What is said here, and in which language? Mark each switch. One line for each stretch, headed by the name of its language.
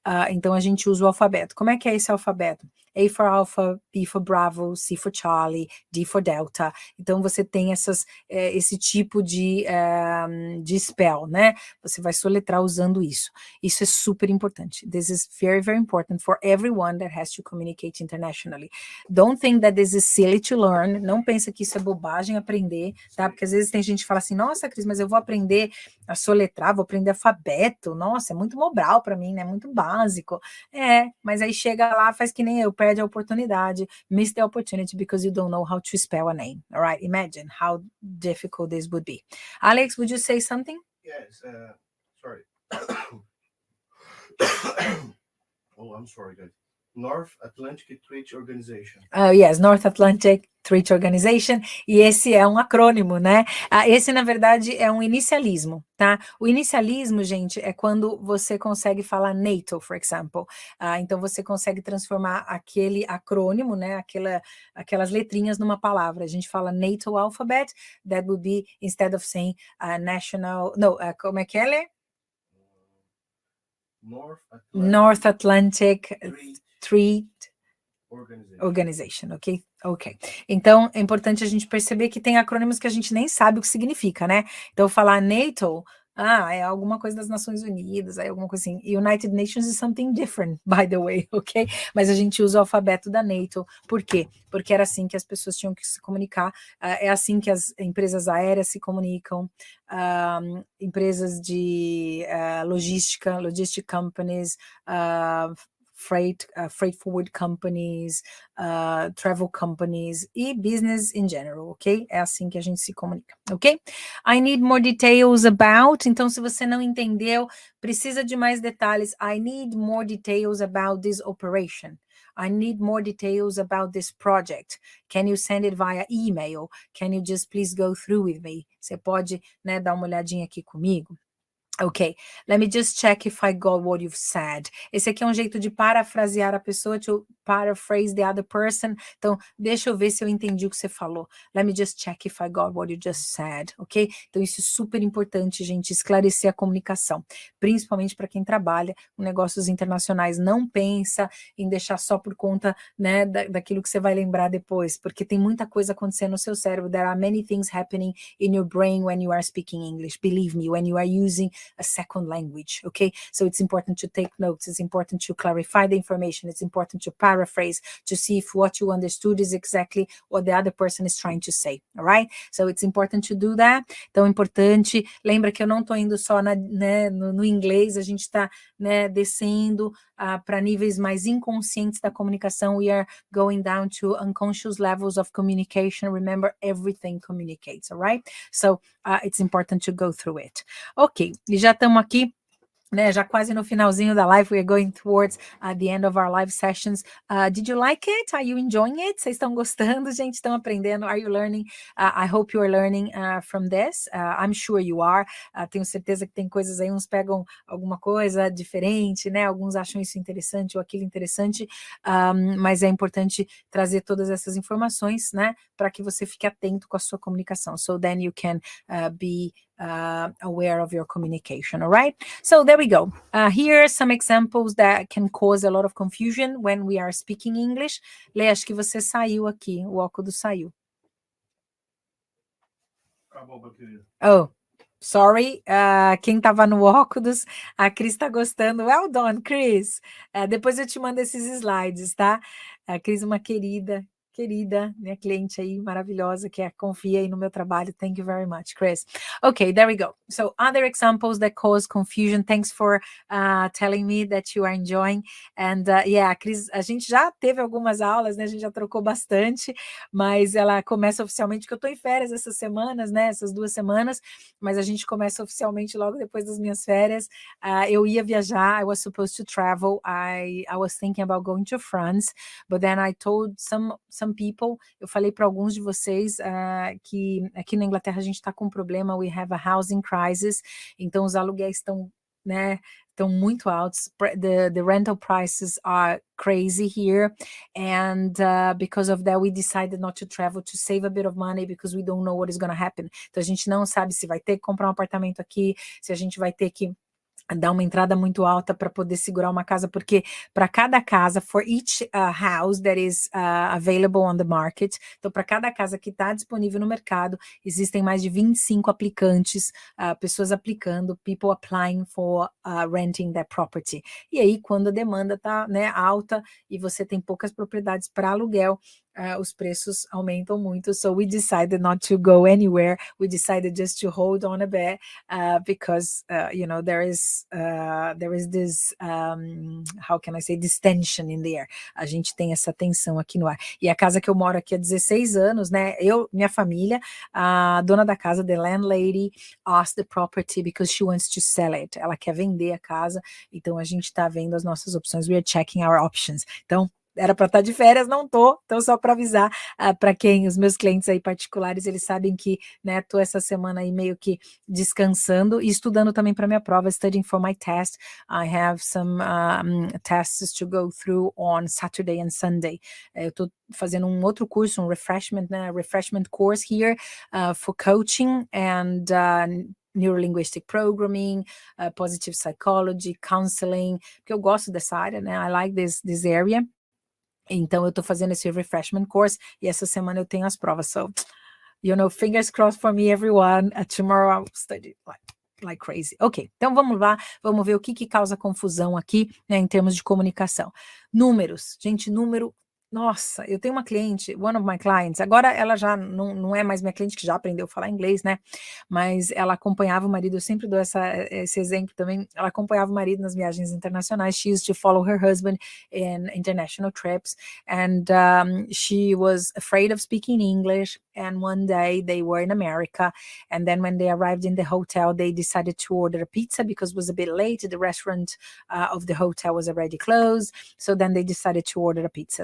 Portuguese: Então a gente usa o alfabeto. Como é que é esse alfabeto?
English: A for Alpha, B for Bravo, C for Charlie, D for Delta.
Portuguese: Então você tem esse tipo de spell, né? Você vai soletrar usando isso. Isso é super importante.
English: This is very, very important for everyone that has to communicate internationally. Don't think that this is silly to learn.
Portuguese: Não pensa que isso é bobagem aprender, tá? Porque às vezes tem gente que fala assim, nossa, Cris, mas eu vou aprender a soletrar, vou aprender alfabeto. Nossa, é muito mobral para mim, né? Muito básico. Mas aí chega lá, faz que nem eu, perde a oportunidade,
English: miss the opportunity because you don't know how to spell a name. All right, imagine how difficult this would be. Alex, would you say something? Yes, sorry. Oh, I'm sorry, guys. North Atlantic Treaty Organization.
Portuguese: Yes, North Atlantic Treaty Organization, e esse é um acrônimo, né? Esse, na verdade, é um inicialismo, tá? O inicialismo, gente, é quando você consegue falar NATO,
English: for example.
Portuguese: Então, você consegue transformar aquele acrônimo, né? Aquelas letrinhas numa palavra. A gente fala NATO alphabet,
English: that would be, instead of saying national...
Portuguese: No, como é que ela é?
English: North Atlantic Treaty Organization, ok? Ok.
Portuguese: Então, é importante a gente perceber que tem acrônimos que a gente nem sabe o que significa, né? Então, falar NATO, é alguma coisa das Nações Unidas, é alguma coisa assim.
English: United Nations is something different, by the way, ok?
Portuguese: Mas a gente usa o alfabeto da NATO. Por quê? Porque era assim que as pessoas tinham que se comunicar, é assim que as empresas aéreas se comunicam, empresas de
English: logistic companies, freight forward companies, travel companies
Portuguese: e
English: business in general,
Portuguese: ok? É assim que a gente se comunica, ok?
English: I need more details about.
Portuguese: Então, se você não entendeu, precisa de mais detalhes.
English: I need more details about this operation. I need more details about this project. Can you send it via email? Can you just please go through with me?
Portuguese: Você pode, né, dar uma olhadinha aqui comigo?
English: Ok, let me just check if I got what you've said.
Portuguese: Esse aqui é um jeito de parafrasear a pessoa,
English: to paraphrase the other person.
Portuguese: Então, deixa eu ver se eu entendi o que você falou.
English: Let me just check if I got what you just said, ok?
Portuguese: Então, isso é super importante, gente, esclarecer a comunicação, principalmente para quem trabalha com negócios internacionais. Não pensa em deixar só por conta, né, daquilo que você vai lembrar depois, porque tem muita coisa acontecendo no seu cérebro.
English: There are many things happening in your brain when you are speaking English. Believe me, when you are using a second language, okay? So it's important to take notes, it's important to clarify the information, it's important to paraphrase, to see if what you understood is exactly what the other person is trying to say, all right? So it's important to do that.
Portuguese: Então, importante, lembra que eu não estou indo só no inglês, a gente está, né, descendo para níveis mais inconscientes da comunicação.
English: We are going down to unconscious levels of communication. Remember, everything communicates, all right? So it's important to go through it.
Portuguese: Ok, e já estamos aqui, né, já quase no finalzinho da live.
English: We are going towards the end of our live sessions. Did you like it? Are you enjoying it?
Portuguese: Vocês estão gostando, gente? Estão aprendendo?
English: Are you learning? I hope you are learning from this. I'm sure you are.
Portuguese: Tenho certeza que tem coisas aí, uns pegam alguma coisa diferente, né? Alguns acham isso interessante ou aquilo interessante, mas é importante trazer todas essas informações, né? Para que você fique atento com a sua comunicação.
English: So then you can be aware of your communication, all right? So there we go. Here are some examples that can cause a lot of confusion when we are speaking English.
Portuguese: Lê, acho que você saiu aqui, o óculos saiu. Acabou a bateria.
English: Oh, sorry.
Portuguese: Quem estava no óculos, a Cris está gostando.
English: Well done, Cris.
Portuguese: Depois eu te mando esses slides, tá? A Cris, uma querida, minha cliente aí, maravilhosa, que confia aí no meu trabalho.
English: Thank you very much, Chris. Okay, there we go. So other examples that cause confusion. Thanks for telling me that you are enjoying. And yeah,
Portuguese: Cris, a gente já teve algumas aulas, né? A gente já trocou bastante, mas ela começa oficialmente, que eu estou em férias essas semanas, né? Essas 2 semanas, mas a gente começa oficialmente logo depois das minhas férias. Eu ia viajar,
English: I was supposed to travel. I was thinking about going to France, but then I told some people,
Portuguese: eu falei para alguns de vocês que aqui na Inglaterra a gente está com um problema,
English: we have a housing crisis,
Portuguese: então os aluguéis estão, né, estão muito altos,
English: the rental prices are crazy here, and because of that we decided not to travel to save a bit of money because we don't know what is going to happen.
Portuguese: Então a gente não sabe se vai ter que comprar um apartamento aqui, se a gente vai ter que dar uma entrada muito alta para poder segurar uma casa, porque para cada casa,
English: for each house that is available on the market,
Portuguese: então para cada casa que está disponível no mercado, existem mais de 25 aplicantes, pessoas aplicando,
English: people applying for renting that property.
Portuguese: E aí, quando a demanda está, né, alta e você tem poucas propriedades para aluguel, os preços aumentam muito.
English: So we decided not to go anywhere. We decided just to hold on a bit because you know, there is this how can I say, this tension in the air.
Portuguese: A gente tem essa tensão aqui no ar. E a casa que eu moro aqui há 16 anos, né? Minha família, a dona da casa,
English: the landlady, asked the property because she wants to sell it.
Portuguese: Ela quer vender a casa, então a gente está vendo as nossas opções.
English: We are checking our options.
Portuguese: Então, era para estar de férias, não tô, então só para avisar para quem, os meus clientes aí particulares, eles sabem que, né, tô essa semana aí meio que descansando e estudando também para minha prova,
English: studying for my test. I have some tests to go through on Saturday and Sunday.
Portuguese: Eu tô fazendo um outro curso, um refreshment, né,
English: refreshment course here for coaching and neurolinguistic programming, positive psychology, counseling,
Portuguese: porque eu gosto dessa área, né,
English: I like this area.
Portuguese: Então, eu estou fazendo esse refreshment course e essa semana eu tenho as provas.
English: So, you know, fingers crossed for me, everyone. Tomorrow I'll study like crazy.
Portuguese: Ok, então vamos lá, vamos ver o que causa confusão aqui, né, em termos de comunicação. Números, gente, número. Nossa, eu tenho uma cliente,
English: one of my clients,
Portuguese: agora ela já não é mais minha cliente, que já aprendeu a falar inglês, né? Mas ela acompanhava o marido, eu sempre dou esse exemplo também, ela acompanhava o marido nas viagens internacionais.
English: She used to follow her husband in international trips, and she was afraid of speaking English, and one day they were in America, and then when they arrived in the hotel, they decided to order a pizza because it was a bit late, the restaurant of the hotel was already closed, so then they decided to order a pizza.